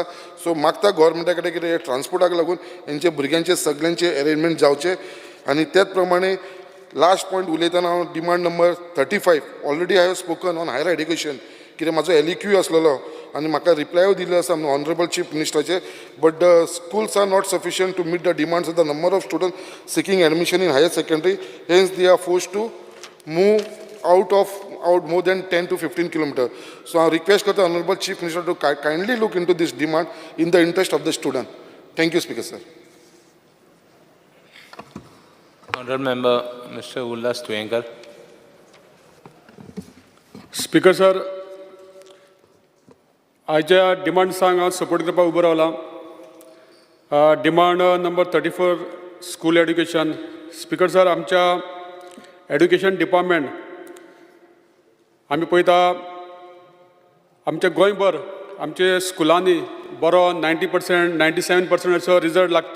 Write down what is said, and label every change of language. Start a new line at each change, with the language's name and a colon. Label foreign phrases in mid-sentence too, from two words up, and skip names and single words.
Konkani: सो मागता गोवोरमेंटा कडेन कितें ट्रान्सपोर्टाक लागून हेंचे भुरग्यांचे सगळ्यांचे अरेंजमेंट जावचे. आनी त्याच प्रमाणे
English: last point
Konkani: उलयतना हांव
English: demand number 35 already I have spoken on higher education
Konkani: कित्याक म्हाजो LEQ आसलेलो आनी म्हाका रिप्लाय दिल्लो आसा
English: honourable chief
Konkani: मिनिस्टराचे.
English: but the schools are not sufficient to meet the demands of the number of student seeking admission in higher secondary. hence they are forced to move out more than 10 to 15 kilometers. So I request the Honorable Chief Minister to kindly look into this demand in the interest of the student. Thank you, Speaker sir. Honorable Member Mr. Ullas Tuenkar. speaker sir,
Konkani: आयच्या डिमांड्सांक हांव सपोर्ट करपाक उबो रावला.
English: demand number 34 school education. speaker sir,
Konkani: आमच्या
English: education department
Konkani: आमी पळयता आमच्या गोंयभर आमचे स्कुलांनी बरो 90%, 97% असो रिजल्ट लागता.